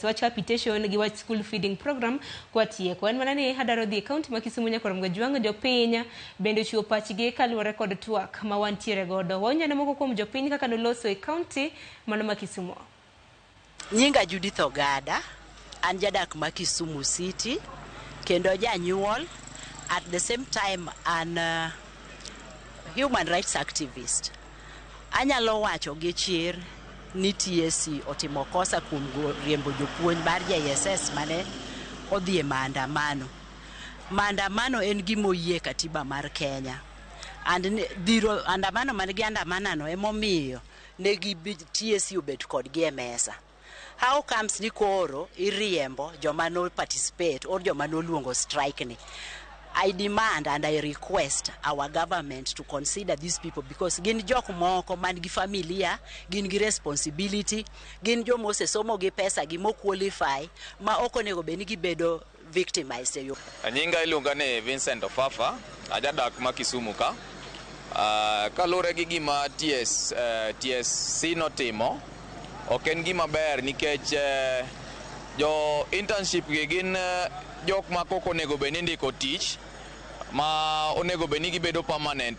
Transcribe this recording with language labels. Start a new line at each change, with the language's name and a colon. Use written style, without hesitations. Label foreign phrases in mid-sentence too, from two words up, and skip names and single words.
Luo (Kenya and Tanzania): Wach capitation gi wach
English: school feeding program
Luo (Kenya and Tanzania): kwatieko. En mana ni hadaro dhi kaunti ma Kisumu nyakorom jwang' jopiny bende chiwo pachgi kaluwore kod twak ma wantiere godo. Wanyano moko kuom jopiny kaka noloso e kaunti mano ma Kisumu. Nyinga Judith Ogada, an jadak ma Kisumu City, kendo janyuol,
English: at the same time an human rights activist.
Luo (Kenya and Tanzania): Anyalo wacho gi chir ni TSC otimo kosa kuom riembo jopuonj mar JSS mane odhi e maandamano. Maandamano en gima oyie katiba mar Kenya. And dhiro andamano manigi andamanano emomiyo negi TSC obet kodgi e mesa.
English: How comes
Luo (Kenya and Tanzania): ni koro iriembo joma no participate or joma no luongo strike ni?
English: I demand and I request our government to consider these people because
Luo (Kenya and Tanzania): gin jok moko man gi familia, gin gi responsibility, gin jo mose somo gi pesa gi mo qualify ma ok onego beni gibedo victimized. Nyinga iluonga ni Vincent Ofafa, ajadak ma Kisumu ka. Kalure gi gima TSC notimo, ok en gima ber nikech jo internship gi gin jok ma koko onego beni ndiko tich ma onego beni gibedo permanent.